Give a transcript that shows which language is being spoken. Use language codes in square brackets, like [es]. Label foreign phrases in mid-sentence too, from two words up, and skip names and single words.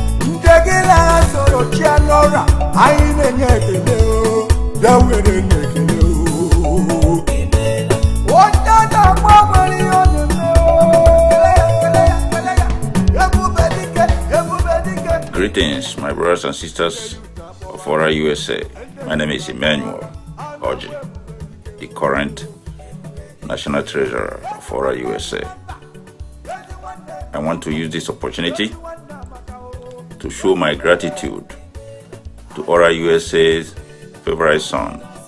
[ig] Nke gị na ha soro chia n'ọrịa, anyị na-enye ekele o. Bịa were nye ekele o. Onye na-agba nwere ihe ọ na-eme o. Kele ya, kele ya, kele ya. Ebube dike, ebube dike. [en] Greetings, my brothers and sisters of Ora U S A. My name is Emmanuel Oji, the current National Treasurer of Ora U S A. I want to use this opportunity to show my gratitude to Ora U S A's favorite son.